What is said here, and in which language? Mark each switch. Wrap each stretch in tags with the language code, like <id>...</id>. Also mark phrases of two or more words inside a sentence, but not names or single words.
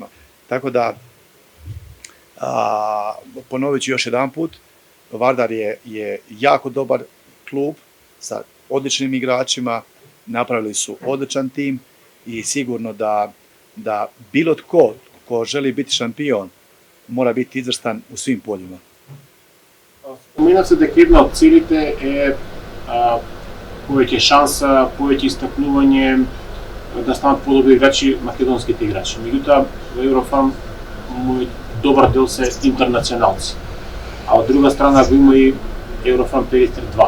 <hr>Tako da, ponovit ću još jedan put, Vardar je jako dobar klub sa odličnim igračima, napravili su odličan tim i sigurno da bilo ko želi biti šampion mora biti izvrstan u svim poljima.</hr> <mk>Спомена се дека една од целите е повеќе шанса, повеќе истакнување, да станат подобри играчи македонските играчи. Меѓутоа, во Еврофарм добар дел се интернационалци. А од друга страна го има и Еврофарм Перистер 2.</mk>